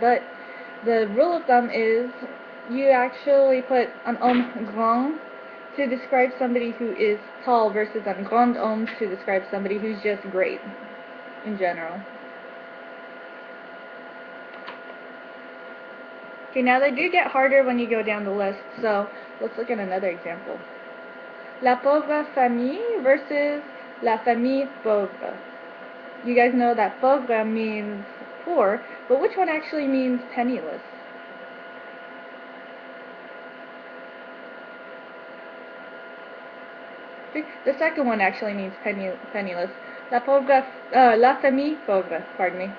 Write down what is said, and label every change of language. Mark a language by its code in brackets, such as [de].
[en] But the rule of thumb is you actually put [fr] un homme grand [en] to describe somebody who is tall versus [fr] un grand homme [en] to describe somebody who's just great in general. Okay, now they do get harder when you go down the list, so let's look at another example. [fr] La pauvre famille versus la famille pauvre. [en] You guys know that pauvre means poor, but which one actually means penniless? The second one actually means penniless. [fr] La famille pauvre, [en] pardon me.